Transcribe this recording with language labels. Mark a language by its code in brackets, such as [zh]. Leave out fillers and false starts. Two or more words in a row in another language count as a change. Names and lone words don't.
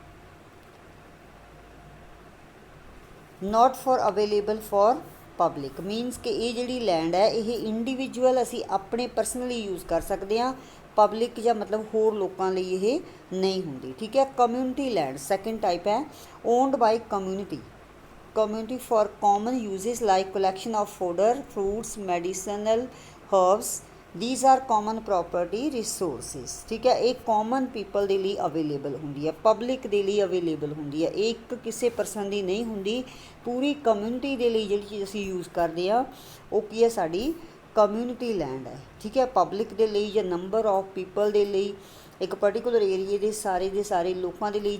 [en] not for available for public, [pa] ਮੀਨਸ ਕਿ ਇਹ ਜਿਹੜੀ ਲੈਂਡ ਹੈ ਇਹ ਇੰਡੀਵਿਜੂਅਲ ਅਸੀਂ ਆਪਣੇ [en] personally use [pa] ਕਰ ਸਕਦੇ ਹਾਂ, ਪਬਲਿਕ ਜਾਂ ਮਤਲਬ ਹੋਰ ਲੋਕਾਂ ਲਈ ਇਹ ਨਹੀਂ ਹੁੰਦੀ, ਠੀਕ ਹੈ। [en] community land second type [pa] ਹੈ, [en] owned by community. community for common uses like collection of fodder, fruits, medicinal herbs, these are common property resources, [pa] ਠੀਕ ਹੈ। एक [en] common people [pa] ਦੇ ਲਈ ਅਵੇਲੇਬਲ ਹੁੰਦੀ ਹੈ, ਪਬਲਿਕ ਦੇ ਲਈ ਅਵੇਲੇਬਲ ਹੁੰਦੀ ਹੈ, ਇਹ ਇੱਕ ਕਿਸੇ ਪਰਸਨ ਦੀ ਨਹੀਂ ਹੁੰਦੀ, ਪੂਰੀ ਕਮਿਊਨਿਟੀ ਦੇ ਲਈ ਜਿਹੜੀ ਚੀਜ਼ ਅਸੀਂ ਯੂਜ਼ ਕਰਦੇ ਹਾਂ ਉਹ ਕੀ ਹੈ, ਸਾਡੀ [en] community land [pa] ਹੈ, ਠੀਕ ਹੈ। ਪਬਲਿਕ ਦੇ ਲਈ ਜਾਂ [en] number of people [pa] ਦੇ ਲਈ, ਇੱਕ [en] particular area [pa] ਦੇ ਸਾਰੇ ਲੋਕਾਂ ਦੇ ਲਈ।